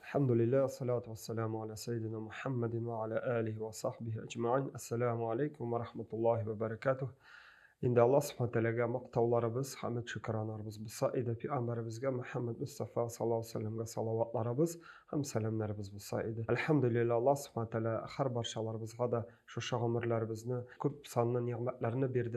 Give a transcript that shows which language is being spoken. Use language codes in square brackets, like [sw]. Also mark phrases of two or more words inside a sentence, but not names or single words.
[ar] الحمد لله والصلاة والسلام على سيدنا محمد وعلى آله وصحبه أجمعين. السلام عليكم ورحمة الله وبركاته. [uz] Endi Alloh [ar] سبحانه وتعالىga [uz] maqtovlarimiz, hamd shukronlarimiz bo'lsa, edi payg'ambarimizga Muhammad Mustafa [ar] صلى الله عليه وسلمga [uz] salavotlarimiz, ham salomlarimiz bo'lsa edi. Alhamdulillah Alloh [ar] سبحانه وتعالى [uz] har barchalarimizga da shu umrlarimizni ko'p sonli ne'matlarni berdi.